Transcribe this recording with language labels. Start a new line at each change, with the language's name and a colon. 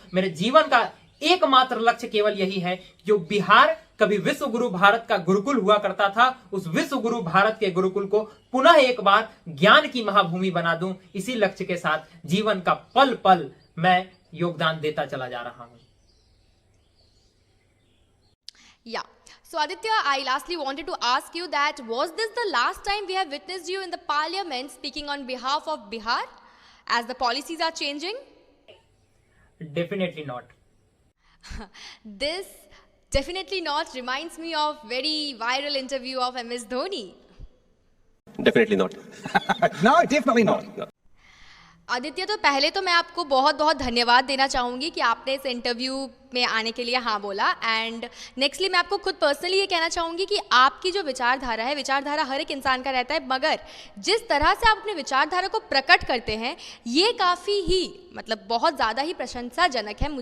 Hindi: मेरे जीवन का एकमात्र लक्ष्य केवल यही है, जो बिहार कभी विश्व गुरु भारत का गुरुकुल हुआ करता था, उस विश्व गुरु भारत के गुरुकुल को पुनः एक बार ज्ञान की महाभूमि बना दूं। इसी लक्ष्य के साथ जीवन का पल पल मैं योगदान देता चला जा रहा हूं।
English: Yeah. So Aditya, I lastly wanted to ask you that was this the last time we have witnessed you in the parliament speaking on behalf of Bihar as the policies are changing? Definitely not. This definitely not reminds me of very viral interview of MS Dhoni. Definitely not. No, definitely not.
Hindi: Aditya, तो पहले तो मैं आपको बहुत बहुत धन्यवाद देना चाहूँगी कि आपने इस इंटरव्यू में आने के लिए हाँ बोला। एंड नेक्स्टली मैं आपको खुद पर्सनली ये कहना चाहूँगी कि आपकी जो विचारधारा है, विचारधारा हर एक इंसान का रहता है, मगर जिस तरह से आप अपने विचारधारा को प्रकट करते हैं ये काफ़ी ही मतलब बहुत ज़्यादा ही प्रशंसाजनक है।